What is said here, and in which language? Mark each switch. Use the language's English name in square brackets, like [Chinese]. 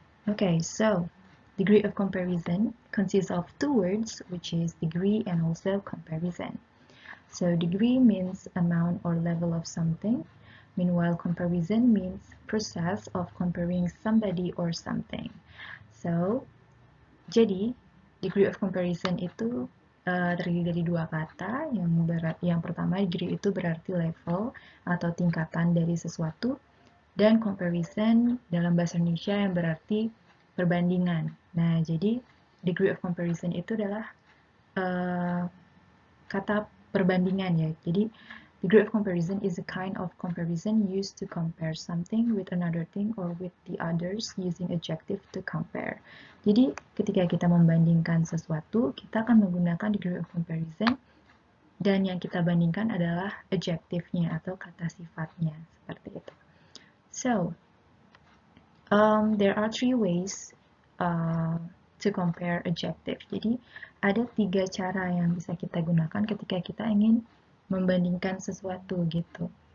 [English] Okay, so degree of comparison consists of two words, which is degree and also comparison. So degree means amount or level of something. Meanwhile, comparison means process of comparing somebody or something. [Indonesian] So, jadi degree of comparison itu terdiri dari dua kata. Yang pertama, degree itu berarti level atau tingkatan dari sesuatu, dan comparison dalam bahasa Indonesia yang berarti perbandingan. Nah, jadi degree of comparison itu adalah kata perbandingan ya. [English] Jadi degree of comparison is a kind of comparison used to compare something with another thing or with the others using adjective to compare. [Indonesian] Jadi ketika kita membandingkan sesuatu, kita akan menggunakan degree of comparison dan yang kita bandingkan adalah adjektifnya atau kata sifatnya seperti itu. [English] So, there are three ways to compare adjective. [Indonesian] Jadi ada tiga cara yang bisa kita gunakan ketika kita ingin membandingkan sesuatu gitu.